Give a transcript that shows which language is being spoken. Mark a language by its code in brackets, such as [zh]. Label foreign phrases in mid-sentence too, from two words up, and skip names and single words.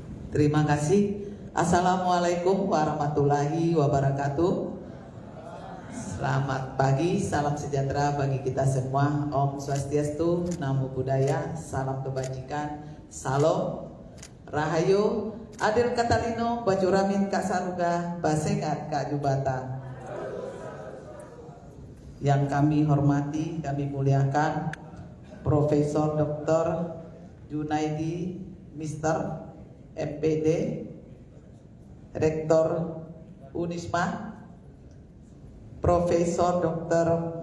[id] Terima kasih. [ar] السلام عليكم ورحمة الله وبركاته. [id] Selamat pagi, salam sejahtera bagi kita semua. [sa] Om Swastiastu, [pi] Namo Buddhaya, [id] salam kebajikan, salam, rahayu, [knx] adil katalino, bajuramin kak saruga, basengat kak jubata. [id] Yang kami hormati, kami muliakan Profesor Dr. Junaidi Mr. MPD, Rektor Unisma, Profesor Dr.